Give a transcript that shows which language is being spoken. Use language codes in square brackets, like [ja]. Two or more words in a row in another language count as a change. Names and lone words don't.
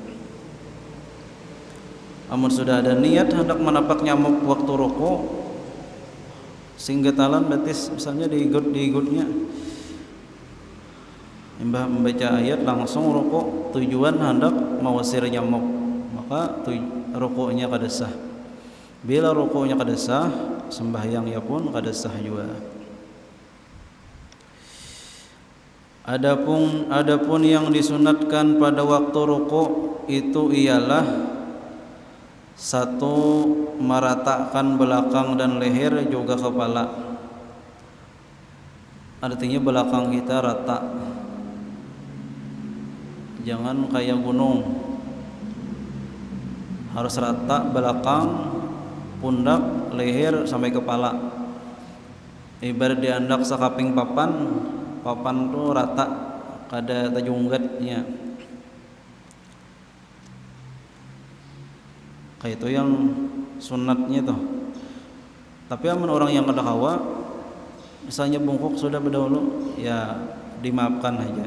[bjn] Amun sudah ada niat hendak menapak nyamuk waktu rukuk, sehingga talan berarti misalnya diigutnya imbah membaca ayat langsung rukuk tujuan hendak mengusir nyamuk, maka rukuknya kada sah. Bila rukuknya kada sah, sembahyangnya pun kada sah juga. [id] Adapun yang disunatkan pada waktu rukuk itu ialah satu, meratakan belakang dan leher juga kepala. Artinya belakang kita rata, jangan kayak gunung, harus rata belakang, pundak, leher sampai kepala. [bjn] Ibarat diandak sakaping papan tuh rata, kada tajunggatnya. Kayak itu yang sunatnya tuh. Tapi amun orang yang kada kawa, misalnya bungkuk sudah berdahulu, ya dimaafkan aja.